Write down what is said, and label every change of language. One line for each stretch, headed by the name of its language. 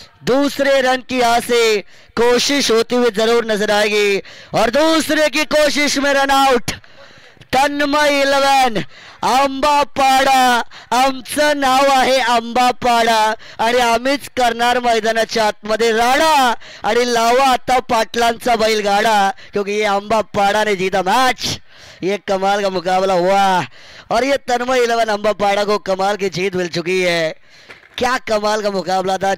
Hindi: दूसरे रन की यहाँ से कोशिश होती हुई जरूर नजर आएगी और दूसरे की कोशिश में रन आउट।
Marathi: तन्मय 11 आंबापाडा आमचं नाव आहे आंबापाडा आणि आम्हीच करणार मैदानाच्या आतमध्ये राडा आणि लावा आता पाटलांचा बैलगाडा,
Hindi: क्योंकि ये आंबापाडा ने जीता मैच। ये कमाल का मुकाबला हुआ और ये तन्मय 11 आंबापाडा को कमाल की जीत मिल चुकी है। क्या कमाल का मुकाबला था।